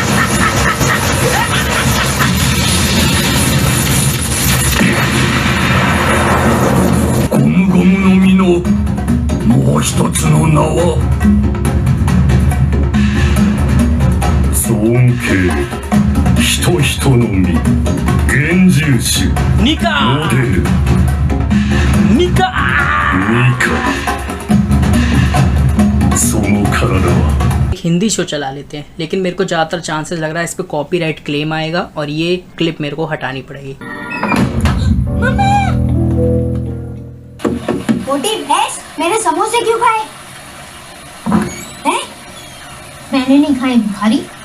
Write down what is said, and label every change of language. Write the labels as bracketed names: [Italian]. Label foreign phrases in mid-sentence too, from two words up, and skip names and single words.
[Japanese] ゴムゴムの実のもう一つの名は尊敬人人の実幻獣種ニカモデルニカニカその体は [Hindi] हिंदी शो चला लेते हैं, लेकिन मेरे को ज़्यादातर चांसेस लग रहा है इस पे [English] copyright claim [Hindi] आएगा और ये क्लिप मेरे को हटानी पड़ेगी। मोटी भैंस मेरे समोसे क्यों खाए? हैं? मैंने नहीं खाए भिखारी।